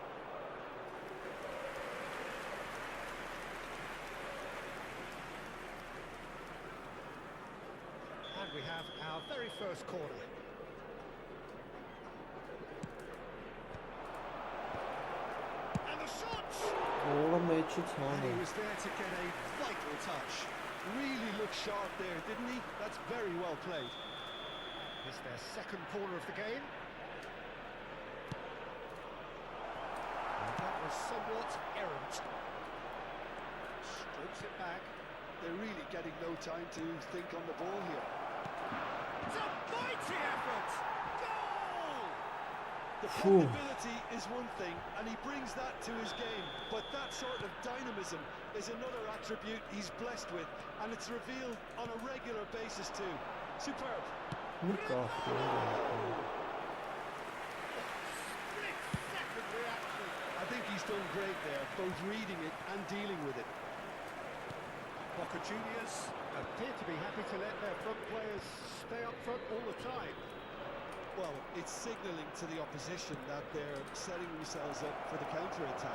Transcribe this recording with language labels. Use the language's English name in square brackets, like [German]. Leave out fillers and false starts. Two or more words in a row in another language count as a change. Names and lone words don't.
[English] And we have our very first corner. And the shots! [Armenian] Գոլը մեջ Չի [English] And he [Armenian] ցանել։ [English] was there to get a vital touch. Really looked sharp there, didn't he? That's very well played. It's their second corner of the game. And that was somewhat errant. Strokes it back. They're really getting no time to think on the ball here. It's a mighty effort! Goal! The Phew. probability is one thing, and he brings that to his game, but that sort of dynamism is another attribute he's blessed with, and it's revealed on a regular basis too. Superb. [Armenian] Մի կախ [English] Split-second reaction. I think he's done great there, both reading it and dealing with it. Boca Juniors appear to be happy to let their front players stay up front all the time. Well, it's signalling to the opposition that they're setting themselves up for the counter-attack.